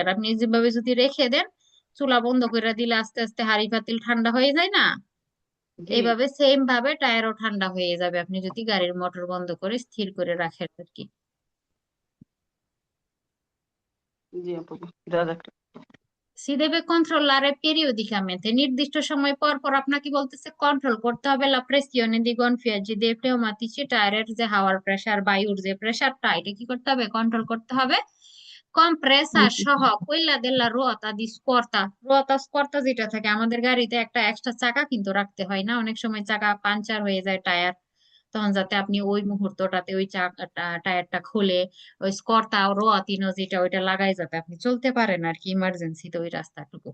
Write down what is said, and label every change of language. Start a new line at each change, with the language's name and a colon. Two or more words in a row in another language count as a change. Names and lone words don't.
Bangla: আপনি যেভাবে যদি রেখে দেন, চুলা বন্ধ করে দিলে আস্তে আস্তে হাঁড়ি পাতিল ঠান্ডা হয়ে যায় না, জি এইভাবে সেম ভাবে টায়ারও ঠান্ডা হয়ে যাবে আপনি যদি গাড়ির মোটর বন্ধ করে স্থির করে রাখেন আর কি। জি আপু, বোঝা যাচ্ছে।
Italian: Si deve controllare periodicamente,
Bangla: নির্দিষ্ট সময় পর পর আপনাকে বলতেছে কন্ট্রোল করতে হবে
Italian: la pressione di gonfiaggi dei pneumatici,
Bangla: টায়ারের যে হাওয়ার প্রেসার, বায়ুর যে প্রেসারটা, এটা কি করতে হবে? কন্ট্রোল করতে হবে। কম্প্রেসার সহ
Italian: quella della ruota di scorta, ruota scorta
Bangla: যেটা থাকে আমাদের গাড়িতে, একটা এক্সট্রা চাকা কিন্তু রাখতে হয় না? অনেক সময় চাকা পাঞ্চার হয়ে যায় টায়ার, তখন যাতে আপনি ওই মুহূর্তটাতে ওই চাকাটা টায়ারটা খুলে ওই
Italian: scorta ruotino
Bangla: যেটা ওইটা লাগাই, যাতে আপনি চলতে পারেন আর কি ইমার্জেন্সিতে ওই রাস্তাটুকু।